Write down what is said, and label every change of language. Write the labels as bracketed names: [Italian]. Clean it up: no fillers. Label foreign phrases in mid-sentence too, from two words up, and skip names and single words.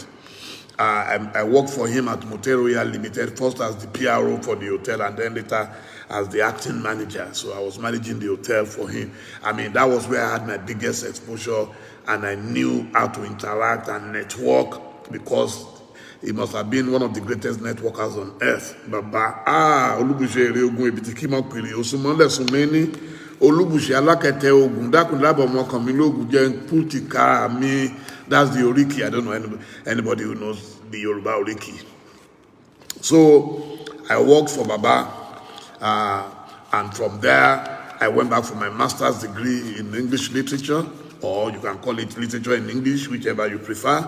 [English] I worked for him at Motel Royal Limited, first as the PRO for the hotel, and then later as the acting manager. So I was managing the hotel for him. That was where I had my biggest exposure, and I knew how to interact and network, because he must have been one of the greatest networkers on earth. [Yoruba] Baba, Olubuse Ogun Ebitikimo Piri, Osumole Sumeni, Olubuse Alakete Ogun, Dakunlabo Mokamilo Ogun Jen Putika Mi. [English] That's the Oriki. I don't know anybody who knows the Yoruba Oriki. So I worked for Baba, and from there I went back for my master's degree in English literature, or you can call it literature in English, whichever you prefer.